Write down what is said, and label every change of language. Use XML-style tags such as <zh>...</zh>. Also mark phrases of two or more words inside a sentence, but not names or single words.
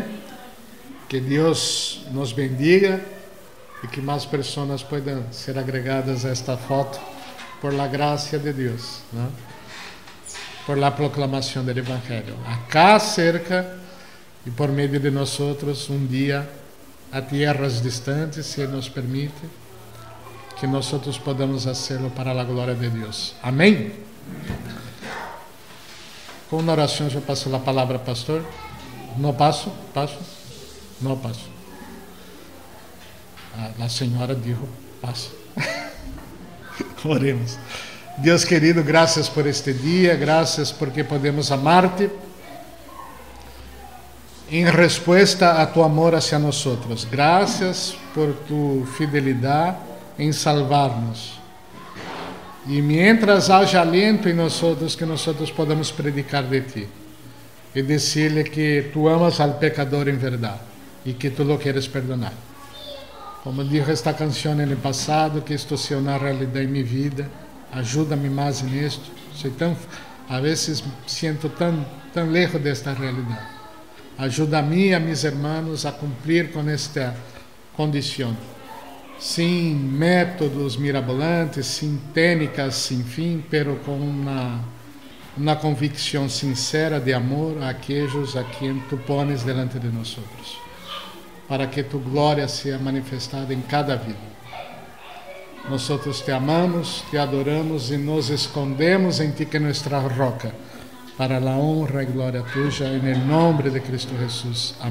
<es>Que Dios nos bendiga y que más personas puedan ser agregadas a esta foto por la gracia de Dios, ¿no? Por la proclamación del Evangelio. Acá cerca y por medio de nosotros un día a tierras distantes, si Él nos permite, que nosotros podamos hacerlo para la gloria de Dios. Amén.</es> <pt>Com uma oração eu passo a palavra, pastor. Não passo? Passo? Não passo. A</pt> <es>senhora dijo,</es> <pt>passa. Oremos. Deus querido, graças por este dia, graças porque podemos amar-te em resposta a</pt> <es>tu amor hacia</es> <pt>nós. Graças por tu fidelidade em salvar-nos.</pt> <es>E mientras</es> <pt>haja aliento em nós, que nós podamos predicar de ti e dizer-lhe que tu amas</pt> <es>al pecador</es> <pt>em verdade e que tu</pt> <es>lo queres perdonar. Como dijo</es> <pt>esta canção no passado, que isto seja uma realidade em minha vida. Ajuda-me mais nisto. A vezes sinto</pt> <es>tão lejos</es> <pt>desta realidade. Ajuda-me e a meus irmãos a cumprir com esta condição. Sem métodos mirabolantes, sem técnicas sem fim, pero com uma convicção sincera de amor a aqueles a quem</pt> <es>tu pones delante</es> <pt>de nós, para que tu glória seja manifestada em cada vida. Nós te amamos, te adoramos e nos escondemos em ti, que é nossa roca, para a honra e</pt> <es>glória tuya,</es> <pt>em nome de Cristo Jesus.</pt>